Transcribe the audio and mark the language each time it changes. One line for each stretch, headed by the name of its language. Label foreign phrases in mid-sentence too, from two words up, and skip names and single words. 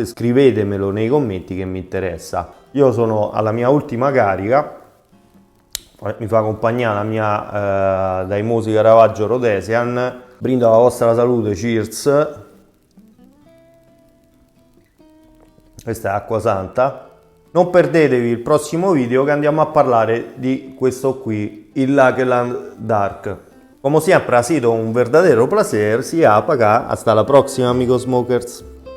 Italian: Scrivetemelo nei commenti che mi interessa. Io sono alla mia ultima carica, mi fa compagnia la mia Daimosi Caravaggio Rhodesian. Brindo alla vostra salute, cheers. Questa è acqua santa. Non perdetevi il prossimo video che andiamo a parlare di questo qui, il Lakeland Dark.
Spanish: Como siempre ha sido un verdadero placer, si APK. Hasta la próxima, amigos smokers.